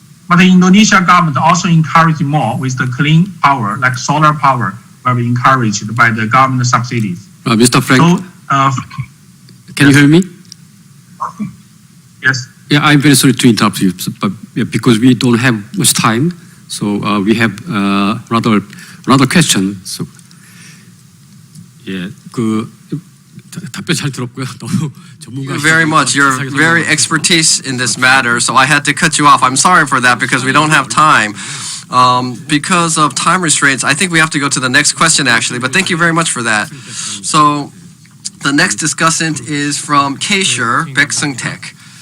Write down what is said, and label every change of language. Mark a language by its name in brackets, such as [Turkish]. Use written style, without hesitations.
[English] But the Indonesia government also encourage more with the clean power, like solar power, will be encouraged by the government subsidies. Mr. Frank, So, can you hear me? yes. Yeah, I'm very sorry to interrupt you, but because we don't have much time, so we have another question. [Korean] So, 예, 그 답변 잘 들었고요. 너무 전문가. [English] Thank you very much. You're very expertise in this matter, so I had to cut you off. I'm sorry for that because we don't have time. Because of time restraints, I think we have to go to the next question actually, but thank you very much for that. So the next discussant is from K-Sure, Baeksung-taek.